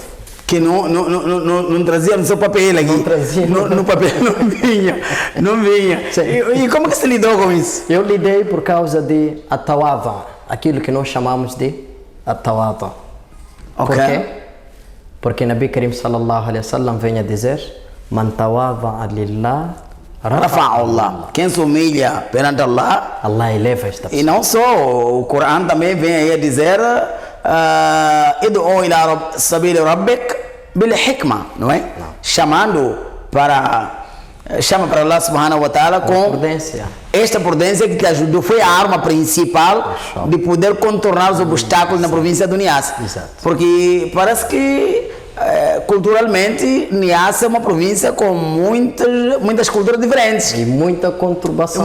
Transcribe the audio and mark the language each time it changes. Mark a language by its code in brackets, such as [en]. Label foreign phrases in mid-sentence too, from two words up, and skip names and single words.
[pt] Que não trazia no seu papel aqui. Não trazia. No papel não vinha. E como que você lidou com isso? Eu lidei por causa de atawada, aquilo que nós chamamos de atawada. Ok. Por quê? Porque [ar] نبي كريم صلى الله عليه وسلم [pt] vem a dizer: [ar] من تواضع لله رفعه الله. [pt] Quem se humilha perante Allah, Allah eleva esta pessoa. E não só, o Corão também vem aí a dizer: [ar] ادع إلى سبيل ربك بالحكمة, [pt] não é? Chama para [ar] الله سبحانه وتعالى [pt] com prudência. Esta prudência que te ajudou, foi a arma principal de poder contornar os obstáculos na província do Niassa. Exato. Porque parece que culturalmente Niassa é uma província com muitas culturas diferentes. E muita conturbação.